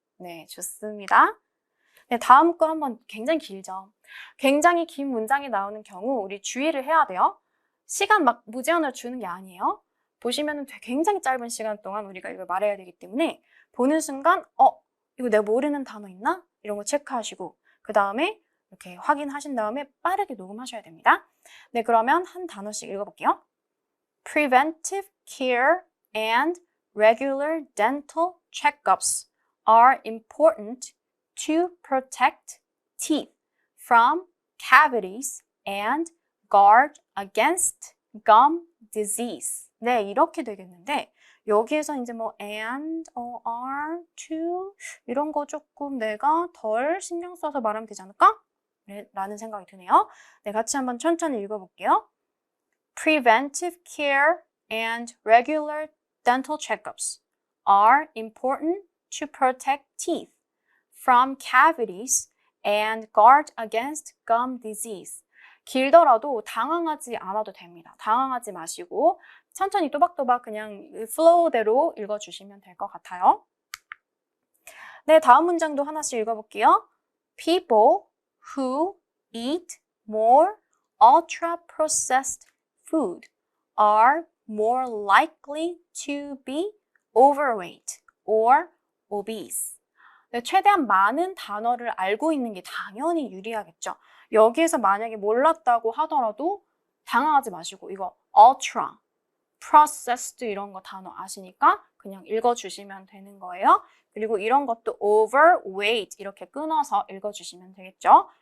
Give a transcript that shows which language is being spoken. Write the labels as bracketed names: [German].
[Korean] 네, 좋습니다. 네, 다음 거 한번 굉장히 길죠. 굉장히 긴 문장이 나오는 경우 우리 주의를 해야 돼요. 시간 막 무제한으로 주는 게 아니에요. 보시면은 굉장히 짧은 시간 동안 우리가 이걸 말해야 되기 때문에 보는 순간 이거 내가 모르는 단어 있나? 이런 거 체크하시고 그 다음에 이렇게 확인하신 다음에 빠르게 녹음하셔야 됩니다. 네, 그러면 한 단어씩 읽어볼게요. [English] Preventive care and regular dental checkups are important to protect teeth from cavities and guard against gum disease. [Korean] 네, 이렇게 되겠는데 여기에서 이제 뭐 and, are, to 이런 거 조금 내가 덜 신경 써서 말하면 되지 않을까? 라는 생각이 드네요. 네, 같이 한번 천천히 읽어볼게요. [English] Preventive care and regular dental checkups are important to protect teeth from cavities and guard against gum disease. [Korean] 길더라도 당황하지 않아도 됩니다. 당황하지 마시고 천천히 또박또박 그냥 플로우대로 읽어주시면 될 것 같아요. 네, 다음 문장도 하나씩 읽어볼게요. [English] People who eat more ultra-processed food are more likely to be overweight or obese. [Korean] 네, 최대한 많은 단어를 알고 있는 게 당연히 유리하겠죠. 여기에서 만약에 몰랐다고 하더라도 당황하지 마시고 이거 ultra, processed 이런 거 단어 아시니까 그냥 읽어주시면 되는 거예요. 그리고 이런 것도 overweight 이렇게 끊어서 읽어주시면 되겠죠.